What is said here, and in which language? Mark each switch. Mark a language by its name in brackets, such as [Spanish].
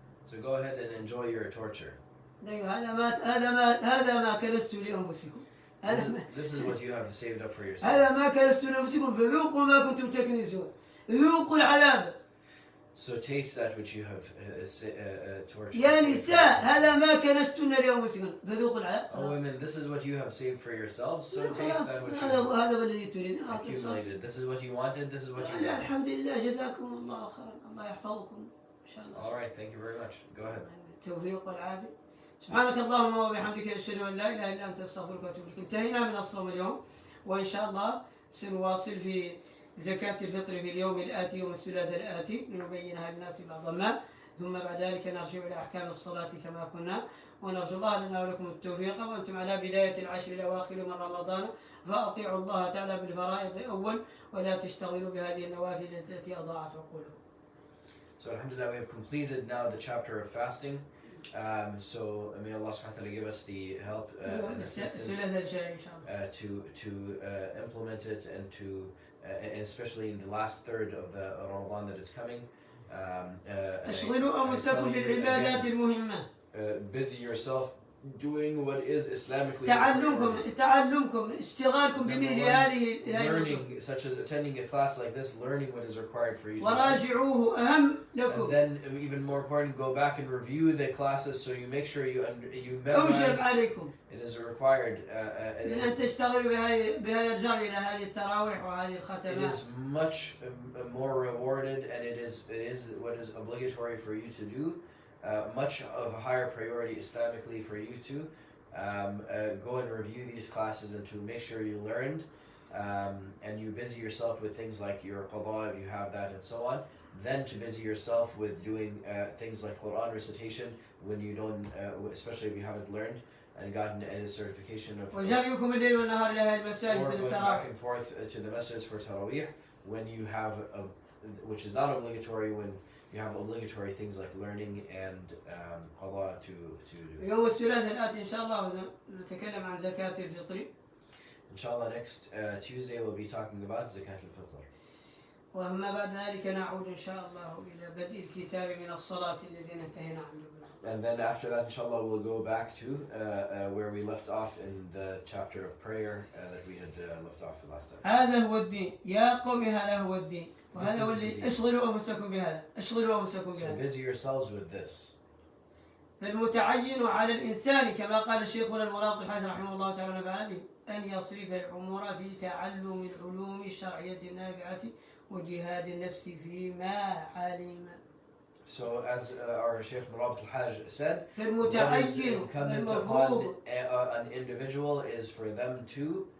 [English] So go ahead and enjoy your torture. [Arabic] هذا ما كنستم لأنفسكم. [English] This is what you have saved up for yourself. [Arabic] هذا ما كنستم لأنفسكم فذوقوا ما كنتم تكنزون. ذوقوا العذاب. [English] So taste that which you have tortured. [Arabic] يا نساء، هذا ما كنستن لأنفسكم فذوقوا العذاب. [English] Oh women, this is what you have saved for yourselves. So taste that which you [Arabic] هذا الذي تريد. [English] accumulated. This is what you wanted. This is what you got. [Arabic] الحمد لله، جزاكم الله خيرا، الله يحفظكم إن شاء الله. [English] All right, thank you very much. Go ahead. [Arabic] التوفيق والعافية. سبحانك اللهم وبحمدك، أشهد أن لا إله إلا أنت، أستغفرك وأتوب إليك. انتهينا من الصوم اليوم، وإن شاء الله سنواصل في زكاة الفطر في اليوم الآتي، يوم الثلاثاء الآتي، لنبينها للناس بعض ما، ثم بعد ذلك نرجع إلى أحكام الصلاة كما كنا، ونرجو الله لنا ولكم التوفيق، وأنتم على بداية العشر الأواخر من رمضان، فأطيعوا الله تعالى بالفرائض الأول، ولا تشتغلوا بهذه النوافل التي أضاعت عقولكم. [English] So alhamdulillah, we have completed now the chapter of fasting. So may Allah subhanahu wa ta'ala give us the help and assistance to implement it, and to especially in the last third of the Ramadan that is coming. [Arabic] أشغلوا أنفسكم بالعبادات المهمة. [English] Busy yourself doing what is Islamically [Arabic] تعلمكم اشتغالكم بمثل هذه [English] learning, such as attending a class like this, learning what is required for you. [Arabic] وراجعوه أهم لكم. [English] And then even more important, go back and review the classes so you make sure you [Arabic] أوجب عليكم. [English] It is required. [Arabic] أن تشتغلوا بهذا الجر إلى هذه التراويح وهذه الختمات. [English] It is much more rewarded, and it is what is obligatory for you to do. Much of a higher priority Islamically for you to go and review these classes and to make sure you learned, and you busy yourself with things like your qada if you have that and so on. Then to busy yourself with doing things like Quran recitation when you don't, especially if you haven't learned and gotten a certification of. Or going back and forth to the masjids for Taraweeh when you have which is not obligatory, when you have obligatory things like learning and qada to do. [Arabic] يوم الثلاثاء الآتي إن شاء الله نتكلم عن زكاة الفطر. [English] Inshallah, next Tuesday we'll be talking about zakat al-fitr. [Arabic] وأما بعد ذلك نعود إن شاء الله إلى بدء الكتاب من الصلاة الذي انتهينا عنه. [English] And then after that, inshallah, we'll go back to where we left off in the chapter of prayer that we had left off last time. [Arabic] هذا هو الدين يا قوم، هذا هو الدين، وهذا هو اللي اشغلوا أنفسكم بهذا، اشغلوا أنفسكم بهذا. [English] So busy yourselves with this. [Arabic] فالمتعين على الإنسان كما قال شيخنا المراقب الحسن رحمه الله تعالى أن يصرف العمر في تعلم العلوم الشرعية النافعة وجهاد النفس فيما علم. [English] So as our Sheikh Murabat al-Hajj said, what is incumbent upon an individual is for them to